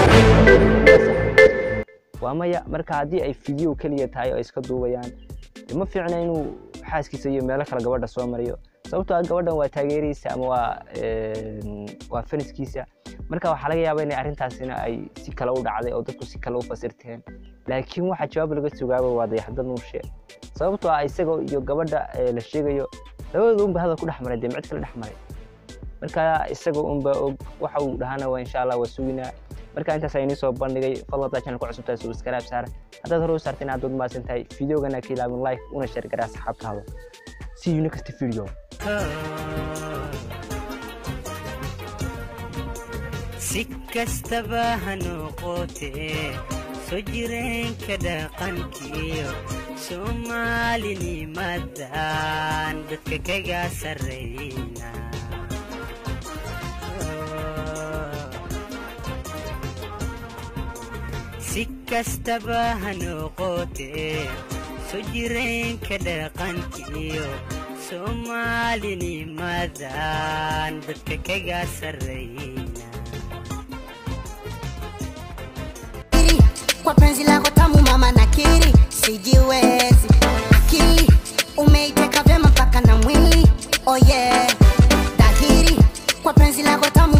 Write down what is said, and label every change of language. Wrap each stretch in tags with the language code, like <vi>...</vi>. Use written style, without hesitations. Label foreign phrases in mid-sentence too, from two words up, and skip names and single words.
<so>waa maya marka hadii ay video kaliya tahay oo iska duubayaan ma fiicna inuu xaaskiisa iyo meel kale gabadha soo mariyo sababtoo ah gabadhan waa taageerihiisa ama waa faniskiisa marka waxa laga yaabaa in arintaasina ay si kale u dhacday oo dadku si kale u fasirteen laakiin waxa jawaab laga sugaaba waa DAYAX DALNUURSHE sababtoo ah isaga iyo gabadha la sheegayo labadoodu hadal ku dhaxmaray mid kale dhaxmaray marka isaga unba waxa uu dhahana waa</so> <ar>insha Allah</ar> <so>waa suginaa marka intaas aynu soo bandhigay fadlan channel ku cusub tahay subscribe saar haddaad hore u saarteen aad u maasan tahay videogana ka ilaawin like una share garaa saxaabtaada</so> <en>see you next video</en> <so>sikastaba hanoqote sojireen ka dhaqankiyo Soomaalinimadan dadka kaga sarreeyna sikastaba hanoqote sojireen ka dhaqankiyo Soomaalinimadan dadka kaga sarreeyna</so> <sw>kwa penzi lako tamu mama nakiri sijiwezi akili umeiteka vyema mpaka na mwili</sw> <en>oh yeah</en> <sw>dhahiri kwa penzi lako</sw>